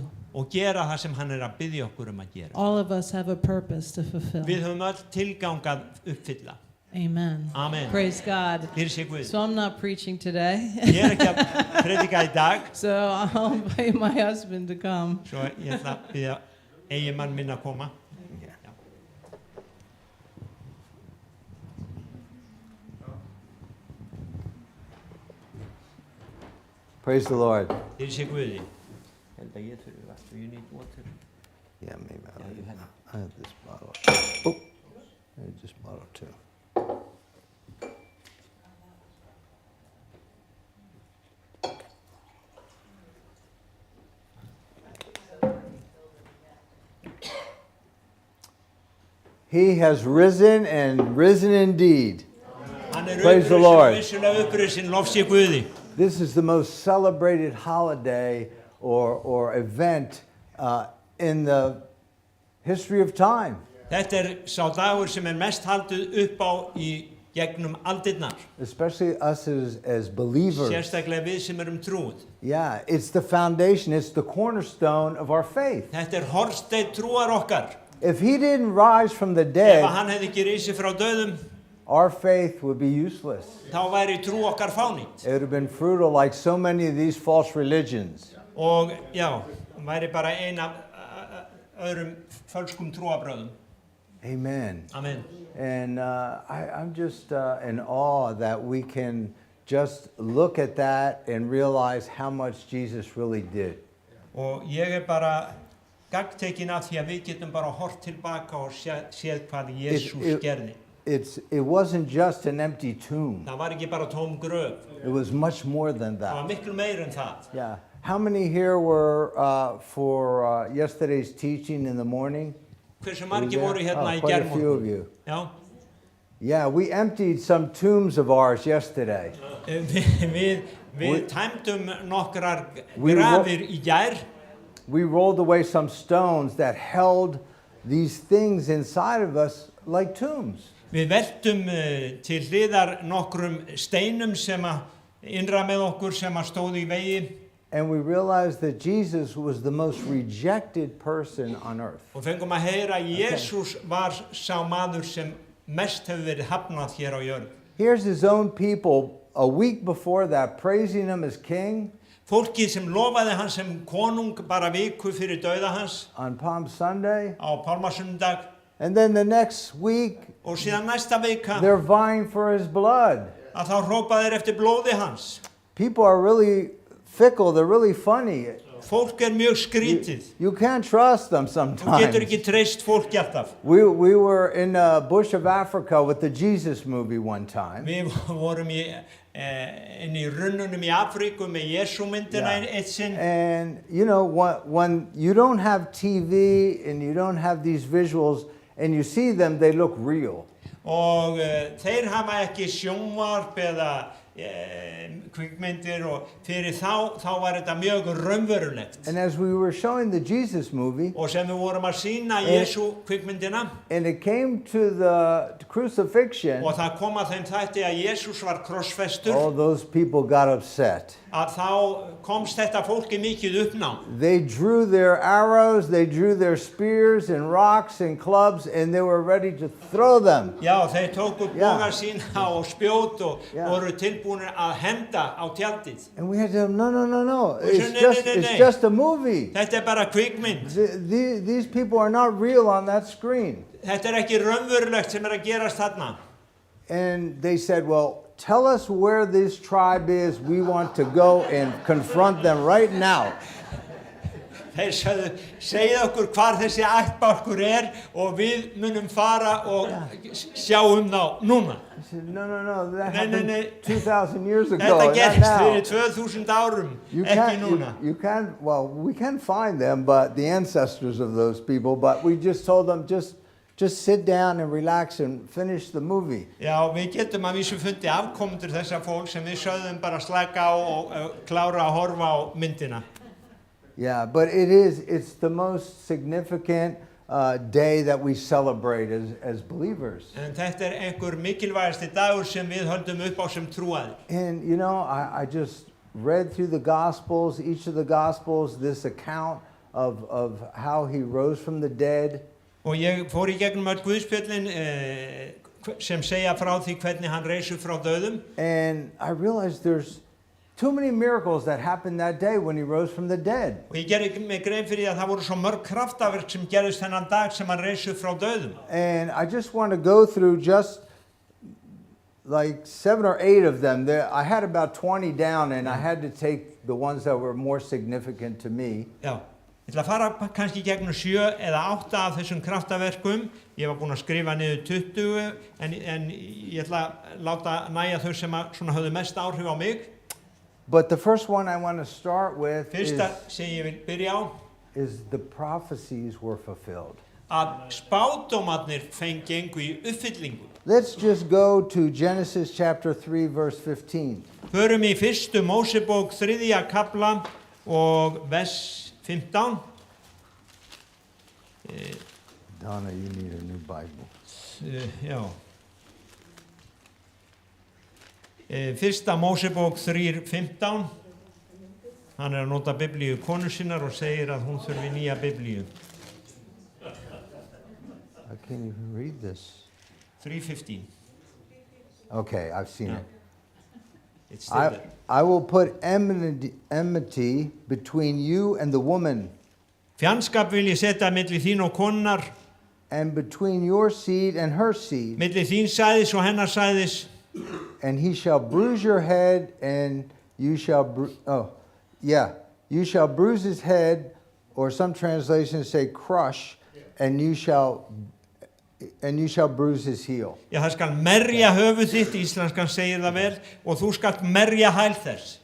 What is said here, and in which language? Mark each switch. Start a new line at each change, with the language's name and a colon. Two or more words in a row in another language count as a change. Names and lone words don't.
Icelandic: Og gera það sem hann að biðja okkur að gera.
English: All of us have a purpose to fulfill.
Icelandic: Við höfum öll tilgang að uppfylla. Amen. Amen.
English: Praise God.
Icelandic: Fyrir sig Guð.
English: So I'm not preaching today.
Icelandic: Ég ekki að predika í dag,
English: So I'll invite my husband to come.
Icelandic: svo ég ætla að biðja eiginmann minn að koma. Já.
English: Praise the Lord.
Icelandic: Fyrir sig Guði. Held að ég þurfi vatn.
English: Do you need water? Yeah, maybe you have it. I have this bottle. Oh, I have this bottle too. He has risen and risen indeed.
Icelandic: Hann
English: Praise the Lord.
Icelandic: vissulega upprisinn, lof sé Guði.
English: This is the most celebrated holiday or event in the history of time.
Icelandic: Þetta sá dagur sem mest haldið upp á í gegnum aldirnar.
English: Especially us as believers.
Icelandic: Sérstaklega við sem erum trúið.
English: Yeah, it's the foundation, it's the cornerstone of our faith.
Icelandic: Þetta hornsteinn trúar okkar.
English: If he didn't rise from the
Icelandic: Ef
English: dead,
Icelandic: hann hefði ekki risið frá döðum,
English: our faith would be useless.
Icelandic: þá væri trú okkar fánýtt.
English: It would have been futile like so many of these false religions.
Icelandic: Og já, væri bara ein af öðrum fölskum trúabröðum. Amen. Amen.
English: And I'm just in awe that we can just look at that and realize how much Jesus really did.
Icelandic: Og ég bara gagntekinn af því að við getum bara hort tilbaka og séð hvað Jesús gerði.
English: It wasn't just an empty tomb.
Icelandic: Það var ekki bara tóm gröf.
English: It was much more than
Icelandic: Það var
English: that.
Icelandic: miklu meir en það.
English: Yeah. How many here were for yesterday's teaching in the morning?
Icelandic: Hversu
English: Were you
Icelandic: margir
English: there?
Icelandic: voru hérna í
English: Quite a few of
Icelandic: gærmorgun?
English: you.
Icelandic: Já.
English: Yeah, we emptied some tombs of ours yesterday.
Icelandic: Við tæmdum nokkrar
English: We
Icelandic: grafir í gær.
English: We rolled away some stones that held these things inside of us like tombs.
Icelandic: Við veltum til hliðar nokkrum steinum sem að innra með okkur sem að stóðu í vegi.
English: And we realized that Jesus was the most rejected person on earth.
Icelandic: Og fengum að heyra að Jesús var sá maður sem mest hefur verið hafnað hér á jörð.
English: Here's his own people a week before that praising him as king
Icelandic: Fólkið sem lofaði hann sem konung bara viku fyrir dauða hans
English: on Palm Sunday.
Icelandic: á Pálmasundag
English: And then the next week,
Icelandic: og síðan næsta vika
English: they're vying for his blood.
Icelandic: að þá hrópa þeir eftir blóði hans.
English: People are really fickle. They're really funny.
Icelandic: Fólk mjög skrítið.
English: You can't trust them
Icelandic: Þú getur
English: sometimes.
Icelandic: ekki treyst fólki alltaf.
English: We were in the bush of Africa with the Jesus movie one time.
Icelandic: Við vorum inn í runnunum í Afríku með Jesú myndina
English: Yeah.
Icelandic: eitt sinn.
English: And, you know, when you don't have TV and you don't have these visuals and you see them, they look real.
Icelandic: Og þeir hafa ekki sjónvarp eða kvikmyndir og fyrir þá var þetta mjög raunverulegt.
English: And as we were showing the Jesus movie,
Icelandic: Og sem við vorum að sýna Jesú kvikmyndina
English: and it came to the crucifixion,
Icelandic: og það kom að þeim þætti að Jesús var krossfestur
English: all those people got upset.
Icelandic: að þá komst þetta fólki mikið uppnám.
English: They drew their arrows, they drew their spears and rocks and clubs, and they were ready to throw them.
Icelandic: Já, þeir tóku Já. boga sína og spjót og Já. voru tilbúinir að henda á tjaldið.
English: And we had to tell them, no. We said, "No, no, It's no." just a movie.
Icelandic: Þetta er bara kvikmynd.
English: These people are not real on that screen.
Icelandic: Þetta er ekki raunverulegt sem er að gerast þarna.
English: And they said, well, tell us where this tribe is. We want to go and confront them right now.
Icelandic: Þeir sagðu, segið okkur hvar þessi ættbálkur er og við munum fara og sjá þá núna.
English: I said, no, that
Icelandic: Nei,
English: happened
Icelandic: nei.
English: 2,000 years ago,
Icelandic: Þetta
English: not
Icelandic: gerst
English: now.
Icelandic: fyrir 2000 árum, ekki núna.
English: You can't, well, we can find them, but the ancestors of those people, but we just told them, just sit down and relax and finish the movie.
Icelandic: Já, við getum að vísu fundi afkomendur þessa fólk sem við sögðum bara slaka á og klára að horfa á myndina.
English: Yeah, but it's the most significant day that we celebrate as believers.
Icelandic: En þetta er einhver mikilvægasti dagur sem við höldum upp á sem trúaðir.
English: And you know, I just read through the Gospels, each of the Gospels, this account of how he rose from the dead.
Icelandic: Og ég fór í gegnum öll Guðspjöllin sem segja frá því hvernig hann reis upp frá dauðum.
English: And I realized there's too many miracles that happened that day when he rose from the dead.
Icelandic: Og ég gerði mig grein fyrir því að það voru svo mörg kraftaverk sem gerðist þennan dag sem hann reis upp frá dauðum.
English: And I just want to go through just like 7 or 8 of them. I had about 20 down, and I had to take the ones that were more significant to me.
Icelandic: Já, ég ætla að fara kannski gegnum 7 eða 8 af þessum kraftaverkum. Ég var búinn að skrifa niður 20 en ég ætla að láta nægja þau sem að svona höfðu mest áhrif á mig.
English: But the first one I want to start with
Icelandic: Fyrsta sem ég vil byrja á
English: is the prophecies were fulfilled.
Icelandic: að spádómarnir gengu í uppfyllingu.
English: Let's just go to Genesis chapter 3 verse 15.
Icelandic: Förum í fyrstu Mósebók 3. kafla og vers 15.
English: Donna, you need a new Bible.
Icelandic: Já. Fyrsta Mósebók 3:15. Hann er að nota biblíu konu sinnar og segir að hún þurfi nýja biblíu.
English: I can't even read this. 3:15. Okay, I've seen it. It's still there. I will put enmity between you and the woman,
Icelandic: Fjandskap vil ég setja milli þín og konunnar,
English: and between your seed and her seed,
Icelandic: milli þín sæðis og hennar sæðis.
English: and he shall bruise your head, and you shall you shall bruise his head, or some translations say crush, and you shall bruise his heel.
Icelandic: Já, það skal merja höfuð þitt, íslenskan segir það vel, og þú skalt merja hæl þess.